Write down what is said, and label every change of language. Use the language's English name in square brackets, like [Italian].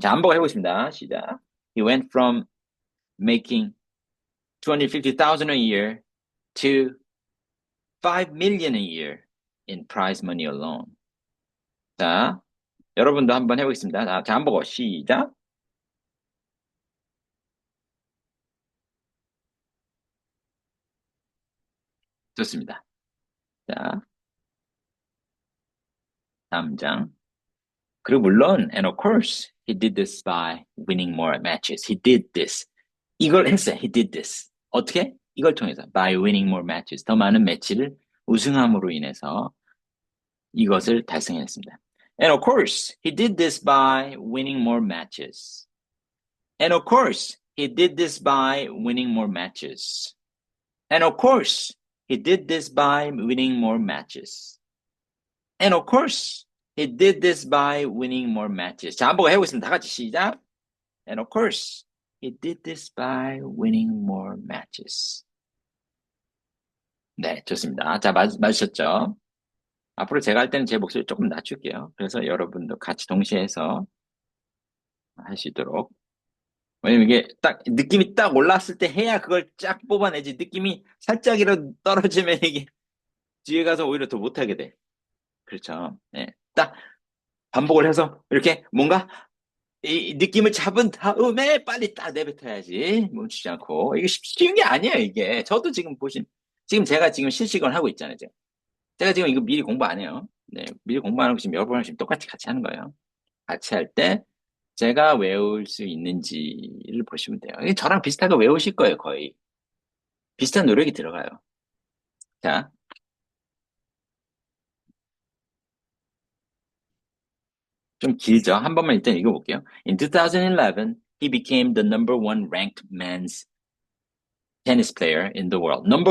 [Korean] 자, 한번 해보겠습니다. 시작. [English] He went from making 250,000 a year to 5 million a year in prize money alone. [Korean] 자, 여러분도 한번 해보겠습니다. 자, 한번 시작. 좋습니다. 자, 다음 장. 그리고 물론, [English] and of course, he did this by winning more matches. He did this. [Korean] 이걸 했어요. [English] He did this. [Korean] 어떻게? 이걸 통해서 [English] by winning more matches. [Korean] 더 많은 매치를 우승함으로 인해서 이것을 달성했습니다. [English] And of course, he did this by winning more matches. And of course, he did this by winning more matches. And of course, he did this by winning more matches. And of course, he did this by winning more matches. [Korean] 자, 한번 해보겠습니다. 다 같이 시작. [English] And of course, he did this by winning more matches. [Korean] 네, 좋습니다. 자, 맞으셨죠? 앞으로 제가 할 때는 제 목소리 조금 낮출게요. 그래서 여러분도 같이 동시에 해서 할 수 있도록. 왜냐면 이게 딱, 느낌이 딱 올랐을 때 해야 그걸 쫙 뽑아내지. 느낌이 살짝이라도 떨어지면 이게 뒤에 가서 오히려 더 못하게 돼. 그렇죠. 네. 딱, 반복을 해서 이렇게 뭔가 이 느낌을 잡은 다음에 빨리 딱 내뱉어야지. 멈추지 않고. 이게 쉬운 게 아니에요, 이게. 저도 지금 지금 제가 지금 실시간 하고 있잖아요. 제가 지금 이거 미리 공부 안 해요. 네, 미리 공부 안 하고 지금 여러 번 지금 똑같이 같이 하는 거예요. 같이 할 때 제가 외울 수 있는지를 보시면 돼요. 이게 저랑 비슷하게 외우실 거예요, 거의. 비슷한 노력이 들어가요. 자, 좀 길죠? 한 번만 일단 읽어볼게요. [English] In 2011, he became the number one ranked men's tennis player in the world.